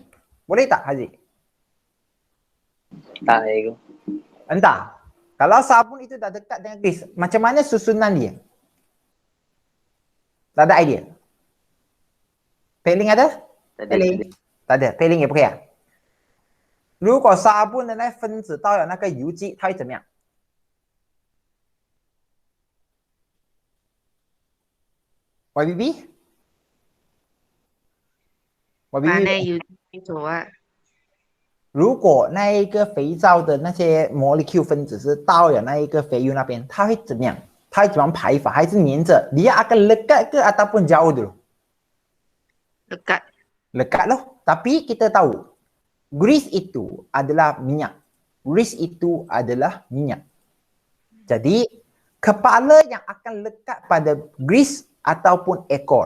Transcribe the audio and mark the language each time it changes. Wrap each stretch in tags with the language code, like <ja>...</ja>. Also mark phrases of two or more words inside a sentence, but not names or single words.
<ms>Boleh tak Haziq? Tak, cikgu. Entah. Kalau sabun itu dah dekat dengan grease, macam mana susunan dia? Tak ada idea? Peiling ada? Tak ada.</ms> <zh>Peiling?</zh> <ms>Tak ada。</ms> <zh>peiling 也不可以啊。如果沙布的那分子到了那个油基，它会怎么样？YBB？把 YBB？那油走啊，如果那一个肥皂的那些 molecule 分子是到了那一个肥油那边，它会怎么样？它会怎么排法？还是粘着？</zh> <ms>dia akan lekat ke ataupun jauh dulu? dekat. Lekat loh. Tapi kita tahu grease itu adalah minyak. Grease itu adalah minyak. Jadi kepala yang akan lekat pada grease ataupun ekor?</ms>